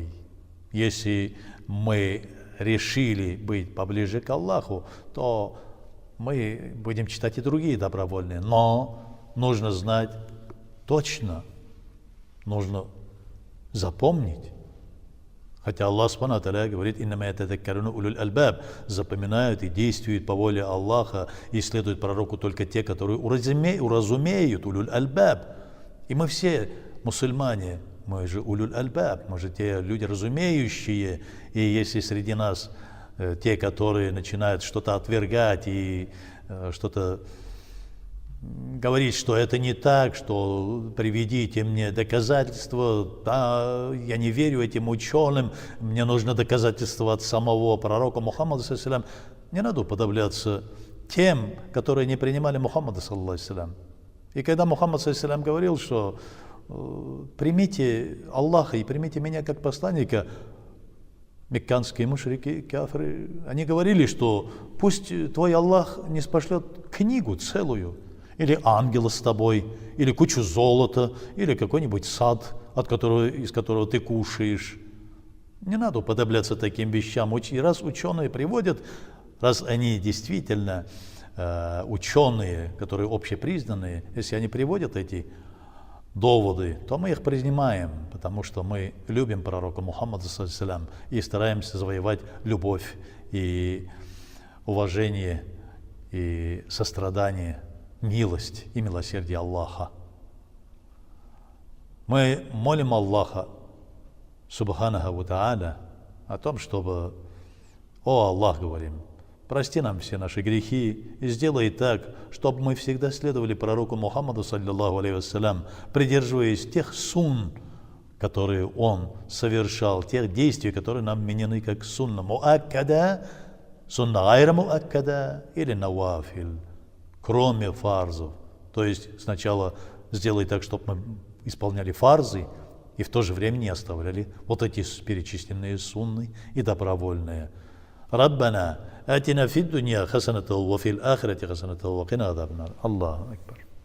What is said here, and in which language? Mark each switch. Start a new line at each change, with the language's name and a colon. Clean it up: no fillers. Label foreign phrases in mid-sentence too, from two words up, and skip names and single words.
Russian: Если мы решили быть поближе к Аллаху, то мы будем читать и другие добровольные, но нужно знать точно, нужно запомнить. Хотя Аллах
Arabic: سبحانه وتعالى
Russian: говорит:
Arabic: «إنما يتذكر أولو الألباب»,
Russian: запоминают и действуют по воле Аллаха и следуют пророку только те, которые уразумеют
Arabic: أولو الألباب.
Russian: И мы все мусульмане, мы же
Arabic: أولو الألباب,
Russian: мы же те люди разумеющие, и если среди нас те, которые начинают что-то отвергать и что-то говорить, что это не так, что приведите мне доказательства, да, я не верю этим ученым, мне нужно доказательства от самого пророка Мухаммада,
Arabic: صلى الله عليه وسلم.
Russian: Не надо уподобляться тем, которые не принимали Мухаммада,
Arabic: صلى الله عليه وسلم.
Russian: И когда Мухаммад,
Arabic: صلى الله عليه وسلم,
Russian: говорил, что примите Аллаха и примите меня как посланника, мекканские мушрики, кафиры, они говорили, что пусть твой Аллах не спошлет книгу целую, или ангела с тобой, или кучу золота, или какой-нибудь сад, из которого ты кушаешь. Не надо уподобляться таким вещам. И раз ученые приводят, раз они действительно ученые, которые общепризнанные, если они приводят эти доводы, то мы их принимаем, потому что мы любим пророка Мухаммада,
Arabic: صلى الله عليه وسلم,
Russian: и стараемся завоевать любовь и уважение и сострадание, милость и милосердие Аллаха. Мы молим Аллаха,
Arabic: سبحانه وتعالى,
Russian: о том, чтобы: «О Аллах, говорим, прости нам все наши грехи и сделай так, чтобы мы всегда следовали пророку Мухаммаду,
Arabic: صلى الله عليه وسلم,
Russian: придерживаясь тех сунн, которые он совершал, тех действий, которые нам вменены как
Arabic: سنة مؤكدة, سنة غير مؤكدة
Russian: или навафиль, кроме фарзов». То есть сначала сделай так, чтобы мы исполняли фарзы и в то же время не оставляли вот эти перечисленные сунны и добровольные.
Arabic: ربنا آتنا في الدنيا حسنة وفي الآخرة حسنة وقنا عذاب النار. الله أكبر.